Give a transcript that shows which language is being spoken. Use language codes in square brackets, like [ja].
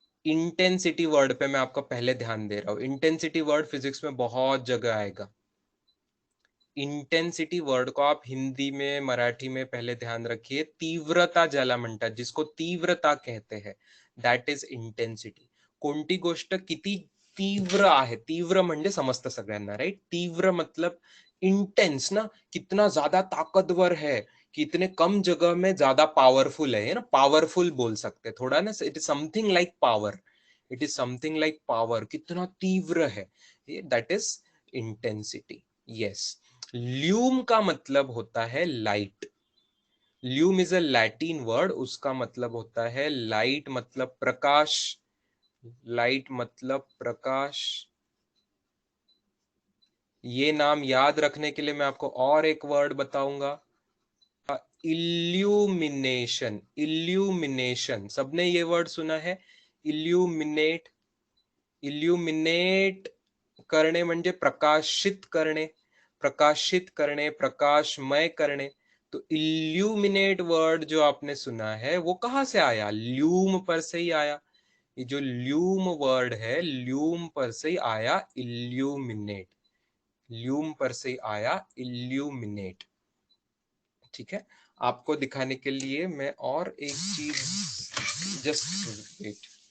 [hi] Intensity word पे मैं आपको पहले ध्यान दे रहा हूँ। इंटेंसिटी वर्ड फिजिक्स में बहुत जगह आएगा। इंटेंसिटी वर्ड को आप हिंदी में मराठी में पहले ध्यान रखिए। [mr] तीव्रता ज्याला म्हणतात, [hi] जिसको तीव्रता कहते हैं, [en] That is intensity. [mr] कोणती गोष्ट किती तीव्र आहे, तीव्र म्हणजे समजतं सगळ्यांना, राइट? [hi] तीव्र मतलब इंटेंस ना, कितना ज्यादा ताकतवर है, कितने कम जगह में ज्यादा पावरफुल है ना, पावरफुल बोल सकते थोड़ा ना। [en] it is something like power, it is something like power, [hi] कितना तीव्र है, [en] That is intensity. Yes. [hi] ल्यूम का मतलब होता है light. [en] ल्यूम is a Latin word, [hi] उसका मतलब होता है लाइट, मतलब प्रकाश। लाइट मतलब प्रकाश। ये नाम याद रखने के लिए मैं आपको और एक वर्ड बताऊंगा, इल्यूमिनेशन। इल्यूमिनेशन, सबने ये वर्ड सुना है, इल्यूमिनेट। [mr] इल्यूमिनेट करणे म्हणजे प्रकाशित करणे, प्रकाशित करणे, प्रकाशमय करणे। [hi] तो इल्यूमिनेट वर्ड जो आपने सुना है वो कहां से आया? ल्यूम पर से ही आया। ये जो ल्यूम वर्ड है, ल्यूम पर से ही आया इल्यूमिनेट। ल्यूम पर से ही आया इल्यूमिनेट। ठीक है, आपको दिखाने के लिए मैं और एक चीज, [en] Just wait.